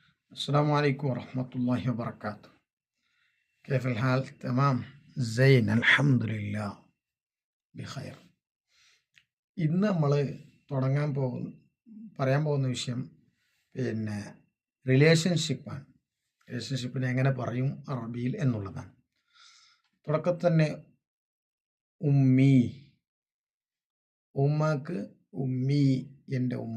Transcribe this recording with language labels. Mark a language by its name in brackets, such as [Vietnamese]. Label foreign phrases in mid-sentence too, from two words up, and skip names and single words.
[Arabic] السلام عليكم ورحمة الله وبركاته. كيف الحال؟ تمام زين الحمد لله بخير. [Malayalam] ഇന്ന് നമ്മൾ പറയാൻ പോകുന്ന വിഷയം റിലേഷൻഷിപ്പാണ്. റിലേഷൻഷിപ്പിനെ എങ്ങനെ പറയും അറബിയിൽ എന്നുള്ളതാണ്. തുടക്കത്തിൽ തന്നെ ഉമ്മി, ഉമ്മക്ക് ഉമ്മി, എൻ്റെ ഉമ്മ.